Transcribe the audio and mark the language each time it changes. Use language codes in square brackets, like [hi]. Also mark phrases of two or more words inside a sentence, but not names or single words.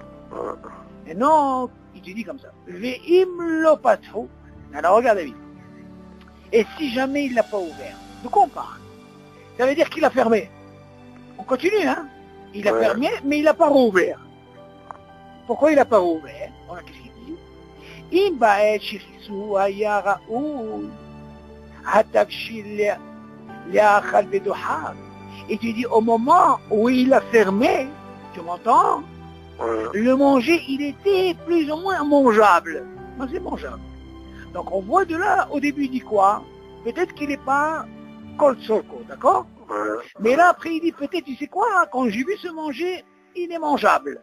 [fr] Et non, il te dit comme ça. [he] ואם לא פתחו. [fr] Alors regarde, David. Et si jamais il ne l'a pas ouvert, de quoi on parle? Ça veut dire qu'il a fermé. On continue, hein? Il a fermé, mais il n'a pas rouvert. Pourquoi il n'a pas rouvert? Voilà, qu'est-ce qu'il dit? [he] אם בעת שכיסו היה ראוי, התבשיל לאכל בדוחק. [fr] Et tu dis, au moment où il a fermé, tu m'entends? Le manger, il était plus ou moins mangeable. Non, c'est mangeable. Donc on voit de là, au début il dit quoi? Peut-être qu'il n'est pas [he] כל צרכו, [fr] d'accord? Mais là après il dit peut-être, tu sais quoi? Quand j'ai vu se manger, il est mangeable.